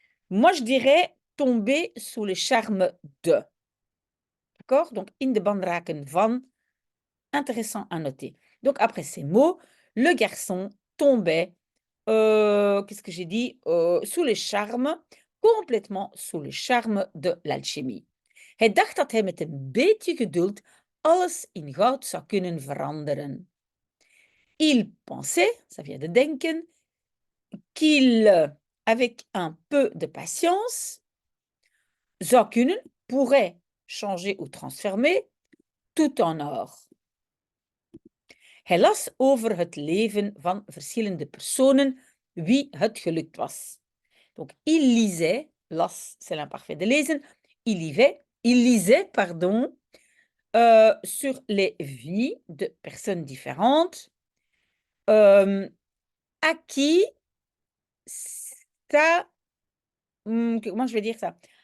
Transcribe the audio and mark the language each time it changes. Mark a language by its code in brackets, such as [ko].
[fr] Moi, je dirais tomber sous le charme de. D'accord? Donc, [nl] in de ban raken van, [fr] intéressant à noter. Donc, après ces mots, le garçon tombait, qu'est-ce que j'ai dit? Sous le charme, complètement sous le charme de l'alchimie. [nl] Hij dacht dat hij met een beetje geduld alles in goud zou kunnen veranderen. [fr] Il pensait, ça vient de denken, qu'il, avec un peu de patience, [nl] zou kunnen, [fr] pourrait changer ou transformer tout en or. [nl] Hij las over het leven van verschillende personen wie het gelukt was. [fr] Donc, il lisait, las, c'est l'imparfait de lezen, il lisait, pardon, sur les vies de personnes différentes à qui ça, comment je vais dire ça?